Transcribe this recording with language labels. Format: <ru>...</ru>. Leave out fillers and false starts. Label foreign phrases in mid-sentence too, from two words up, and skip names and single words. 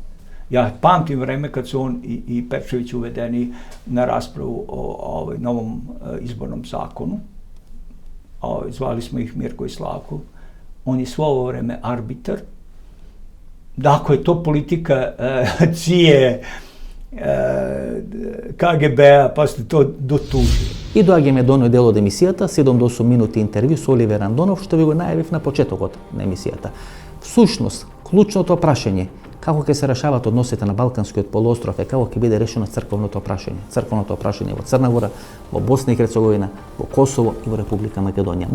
<sr>Ja pamtim vreme kad su on i Perčević uvedeni na raspravu o novom izbornom zakonu. Zvali smo ih Mirko i Slavko. On je svo ovo vreme arbitar. Ako je to politika CIA, KGB-a, pa ste to дотужили.</sr> <mk>И доаѓаме до оној дел од емисијата, 7 до 8 минути интервју со Оливер Андонов, што ви го најавив на почетокот на емисијата. Всушност, клучното прашање како ќе се решават односите на Балканскиот полуостров е како ќе биде решено црковното прашање. Црковното прашање во Црна Гора, во Босна и Херцеговина, во Косово и во Република Македонија.</mk>